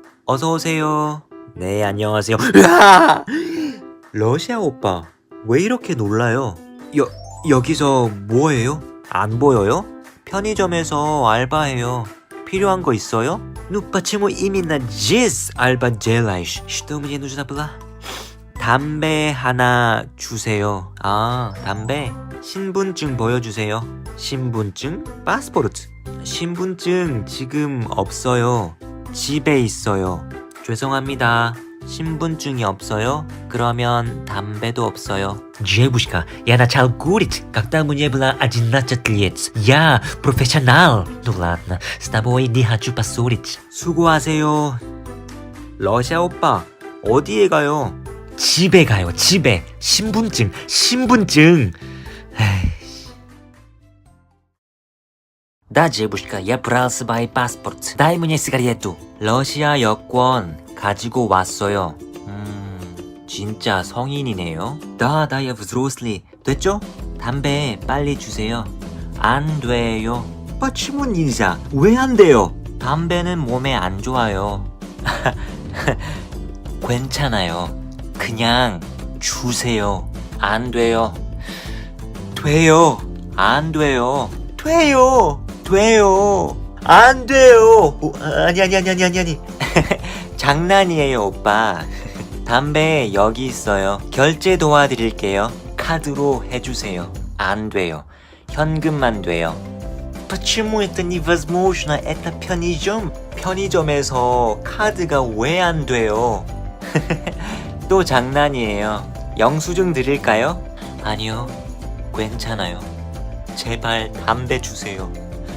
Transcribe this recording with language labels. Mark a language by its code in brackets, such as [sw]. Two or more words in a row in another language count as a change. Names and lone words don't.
[ko] 어서 오세요. 네, 안녕하세요. 으아! 러시아 오빠, 왜 이렇게 놀라요? 여기서 뭐해요? 안 보여요? 편의점에서 알바해요. 필요한 거 있어요? [ru] Ну почему именно здесь 알바 делаешь? Что мне нужно было? [ko] 담배 하나 주세요. 아, 담배? 신분증 보여주세요. 신분증? 파스포르트. 신분증 지금 없어요. 집에 있어요. 죄송합니다. 신분증이 없어요? 그러면 담배도 없어요. [ru] Девушка, я начал курить, когда мне было 11 лет. Я профессионал. Ну ладно, с тобой не хочу поссорить. [ko] 수고하세요. 러시아 오빠, 어디에 가요? 집에 가요, 집에. 신분증. 에이. [ru] Да, девушка, я брал свой паспорт. Дай мне сигарету. [ko] 러시아 여권 가지고 왔어요. 진짜 성인이네요. [ru] Да, я взрослый. [ko] 됐죠? 담배 빨리 주세요. 안 돼요. [ru] почему нельзя? [ko] 왜 안 돼요? 담배는 몸에 안 좋아요. 괜찮아요. 그냥 주세요. 안 돼요. 돼요. 안 돼요. 돼요. 안 돼요. 아니. 장난이에요, 오빠. 담배 여기 있어요. 결제 도와드릴게요. 카드로 해주세요. 안 돼요. 현금만 돼요. [ru] Почему это невозможно? Это 편의점? [ko] 편의점에서 카드가 왜 안 돼요? 또 장난이에요. 영수증 드릴까요? 아니요. 괜찮아요. 제발 담배 주세요.